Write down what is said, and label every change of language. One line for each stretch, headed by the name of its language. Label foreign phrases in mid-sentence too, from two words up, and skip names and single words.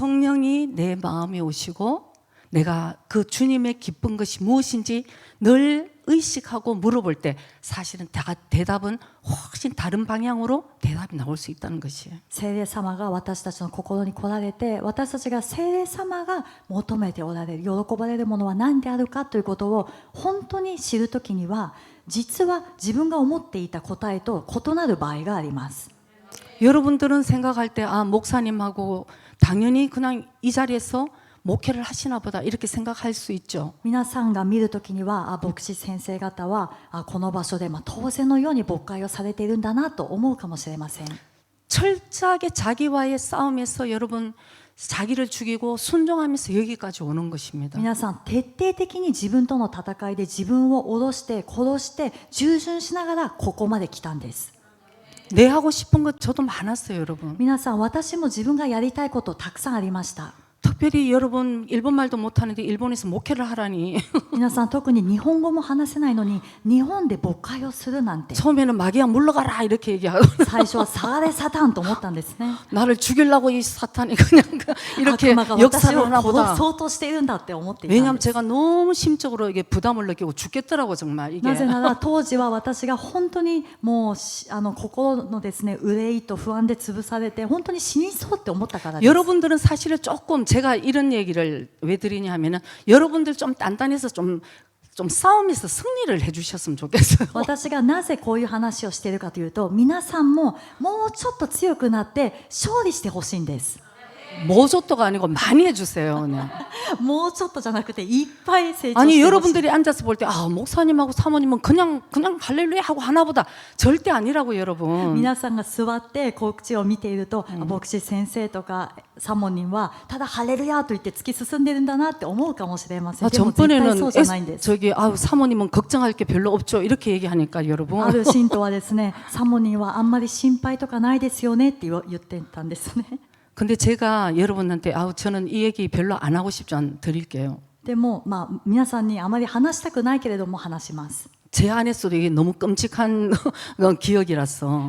Korean: 성령이 내 마음에 오시고 내가 그 주님의 기쁜 것이 무엇인지 늘 의식하고 물어볼 때 사실은 대답은 훨씬 다른 방향으로 대답이 나올 수 있다는 것이에요.
Japanese: 聖霊様が私たちの心に来られて私たちが聖霊様が求めておられる喜ばれるものは何であるかということを本当に知るときには実は自分が思っていた答えと異なる場合があります。
Korean: 여러분들은 생각할 때 목사님하고 당연히 그냥 이 자리에서 목회를 하시나 보다 이렇게 생각할 수 있죠.
Japanese: 皆さんが見るときには牧師先生方はこの場所で当然のように牧会をされているんだなと思うかもしれません。
Korean: 철저하게 자기와의 싸움에서 여러분 자기를 죽이고 순종하면서 여기까지 오는 것입니다.
Japanese: 皆さん徹底的に自分との戦いで自分を脅して殺して従順しながらここまで来たんです。
Korean: 내 하고 싶은 것 저도 많았어요, 여러분.
Japanese: 皆さん私も自分がやりたいことたくさんありました。
Korean: 특별히 여러분 일본말도 못하는데 일본에서 목회를 하라니
Japanese: 皆さん特に日本語も話せないのに日本で牧会をするなんて
Korean: 처음에는 마귀야 물러가라 이렇게 얘기하고
Japanese: 最初は下がれサタンと思ったんですね。
Korean: 나를 죽이려고 이 사탄이 그냥 이렇게
Japanese: 悪魔が私
Korean: 역사를
Japanese: を
Korean: 하나
Japanese: 殺
Korean: 보다.
Japanese: そうとしているんだって思っていたん
Korean: 왜냐하면
Japanese: です。
Korean: 제가 너무 심적으로 이게 부담을 느끼고 죽겠더라고 정말 이게.
Japanese: なぜなら当時は私が本当にもう心のですね憂いと不安で潰されて本当に死にそうって思ったからです。
Korean: 여러분들은 사실은 조금 제가 이런 얘기를 왜 드리냐 하면은 여러분들 좀 단단해서 좀 싸움에서 승리를 해주셨으면 좋겠어요.
Japanese: 私がなぜこういう話をしているかというと皆さんももうちょっと強くなって勝利してほしいんです。
Korean: 모조또가 아니고 많이 해주세요. 그냥.
Japanese: もうちょっとじゃなくていっぱい成長してほしい。
Korean: 아니 여러분들이 앉아서 볼 때 목사님하고 사모님은 그냥 할렐루야 하고 하나보다 절대 아니라고 여러분.
Japanese: 皆さんが座ってこっちを見ていると、牧師先生とかサモニンはただハレルヤと言って突き進んでるんだなって思うかもしれません。でも絶対そうじゃないんです。
Korean: 저기 사모님은 걱정할 게 별로 없죠 이렇게 얘기하니까 여러분.
Japanese: ある信徒はですね、サモニンはあんまり心配とかないですよねって言ってたんですね。
Korean: 근데 제가 여러분한테 저는 이 얘기 별로 안 하고 싶지 않 드릴게요.
Japanese: でも皆さんにあまり話したくないけれども話します。
Korean: 제 안에서도 이게 너무 끔찍한 기억이라서